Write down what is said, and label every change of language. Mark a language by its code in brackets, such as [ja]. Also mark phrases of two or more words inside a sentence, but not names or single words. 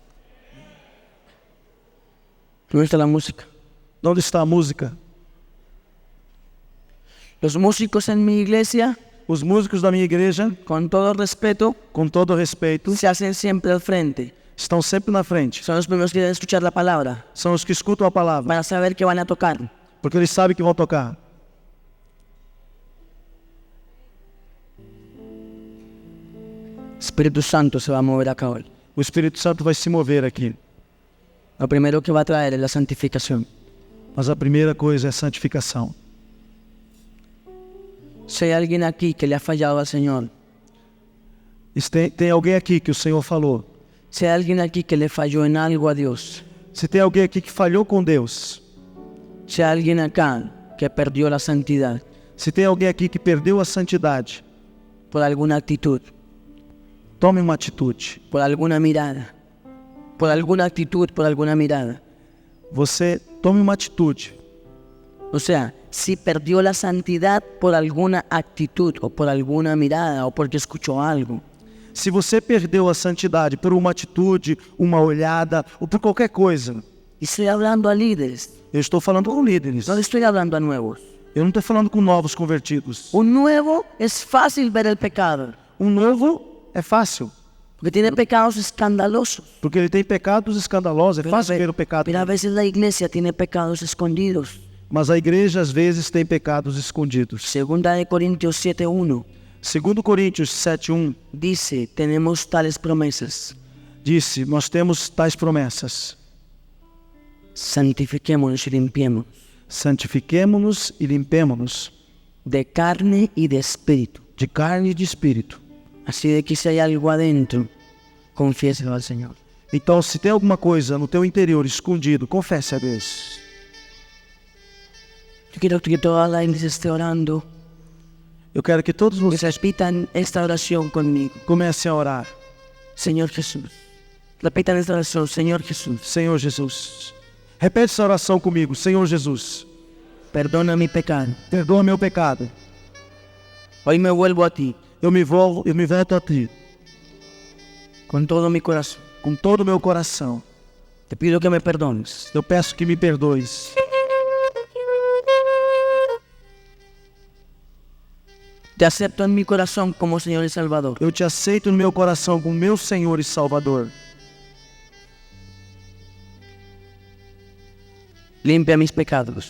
[es] ¿Dónde está la música? [pt] Onde está a música? [es] Los músicos en mi iglesia, [pt] Os músicos da minha igreja, [es] con todo respeto, [pt] com todo respeito, [es] se hacen siempre al frente. [pt] estão sempre na frente. [es] Son los primeros que deben escuchar la palabra [pt] São os que escutam a palavra, [es] para saber que van a tocar. [pt] porque eles sabem que vão tocar. [es] Espíritu Santo se va a mover acá hoy. [pt] O Espírito Santo vai se mover aqui. [es] Lo primero que va a traer es la santificación. [pt] Mas a primeira coisa é a santificação. [es] Si hay alguien aquí que le ha fallado al Señor, [pt] Tem alguém aqui que o Senhor falou. [es] si hay alguien aquí que le falló en algo a Dios, [pt] Se tem alguém aqui que falhou com Deus. [es] si hay alguien acá que perdió la santidad [pt] Se tem alguém aqui que perdeu a santidade. [es] por alguna actitud, [pt] Tome uma atitude. [es] por alguna mirada, por alguna actitud, por alguna mirada. [pt] Você tome uma atitude. [es] O sea, si perdió la santidad por alguna actitud o por alguna mirada o porque escuchó algo, [pt] Se você perdeu a santidade por uma atitude, uma olhada ou por qualquer coisa, [es] y estoy hablando a líderes, [pt] eu estou falando com líderes. [es] no le estoy hablando a nuevos. [pt] Eu não estou falando com novos convertidos. [es] Un nuevo es fácil ver el pecado, [pt] Um novo é fácil, [es] porque tiene pecados escandalosos. [pt] porque ele tem pecados escandalosos. É fácil ver o pecado. [es] Pero a veces la iglesia tiene pecados escondidos. [pt] Mas a igreja às vezes tem pecados escondidos. [es] Segunda de Corintios 7:1 [pt] 2 Coríntios 7:1 [es] dice, tenemos tales promesas, [pt] disse: nós temos tais promessas. [es] santifiquémonos y limpiemos [pt] Santifiquemo-nos e limpemo-nos [es] de carne y de espíritu. [pt] de carne e de espírito. [es] Así de que si hay algo adentro, confiéselo al Señor. [pt] Então, se tem alguma coisa no teu interior escondido, confesse a Deus. [es] Yo quiero que toda la iglesia esté orando, [pt] Eu quero que todos que vocês [es] repitan esta oración conmigo. [pt] comecem a orar. [es] Señor Jesús. Repitan esta oración, Señor Jesús. [pt] Senhor Jesus. Repete essa oração comigo. Senhor Jesus, [es] Perdona mi pecado. [pt] perdoa meu pecado. [es] Hoy me vuelvo a ti. [pt] Eu me volto a Ti. [es] con todo mi corazón. [pt] com todo o meu coração. [es] Te pido que me perdones. [pt] Eu peço que me perdoes. [es] Te acepto en mi corazón como Señor y Salvador. [pt] Eu te aceito no meu coração como meu Senhor e Salvador. [es] Limpia mis pecados.